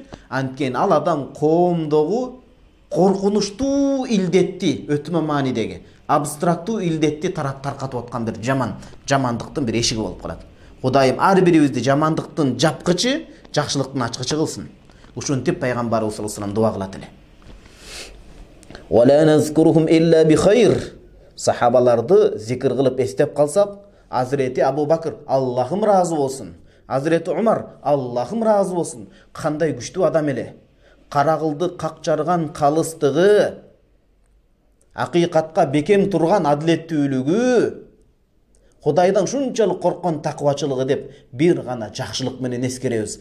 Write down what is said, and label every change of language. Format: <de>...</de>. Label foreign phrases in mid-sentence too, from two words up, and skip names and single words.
<ky>Анткени ал адам коомдогу коркунучтуу илдетти, өтмө маанидеги абстрактуу илдетти таркатып аткан бир жамандыктын бир эшиги болуп калат. Кудайым ар бирибизди жамандыктын жапкычы, жакшылыктын ачкычы кылсын. Ушинтип пайгамбарыбыз</ky> <ar>صلى الله عليه وسلم</ar> <ky>дуа кылат эле.</ky> <ar>ولا نذكرهم إلا بخير.</ar> <ky>Сахабаларды зикр кылып эстеп калсак, Азирети Абу Бакр, Аллахым разы болсун. Азирети Умар, Аллахым разы болсун. Кандай күчтүү адам эле. Карагылды какчарган калыстыгы, акыйкатка бекем турган адилеттүүлүгү, Кудайдан шунчалык корккон таквачылыгы деп бир гана жакшылык менен эскеребиз.</ky>